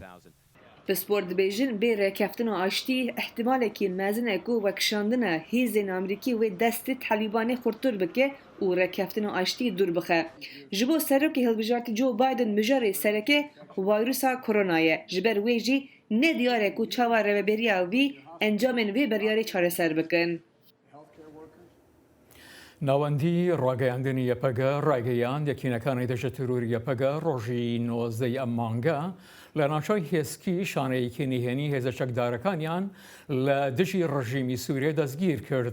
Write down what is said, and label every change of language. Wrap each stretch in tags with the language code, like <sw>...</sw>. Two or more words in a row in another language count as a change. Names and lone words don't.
<ku>Pispor dibêjin bê rêkeftina aştî ihtimalekî mezin e ku wekşandina hêzên Amerîkî wê destê Talîbanê xurtur bike û rêkeftina aştî dûr bixe. Ji bo serokê hilbijartî Joe Biden mijarê sereke vayrûsa koronayê. Ji ber wê jî ne diyar e ku çawa rêveberiya wî encamên vê biryarê çareser bikin.</ku> <ckb>ناوەندی ڕاگەیاندنی یەپەگە ڕاگەیاند یەکینەکانی دەژە تروری یەپەگە ڕۆژی 19 ئەم مانگە لە ناوچەی هێزکی شانەیەکی نهێنی هێزە چەکدارەکانیان لە دژی ڕژیمی سوورێ دەستگیر کرد.</ckb>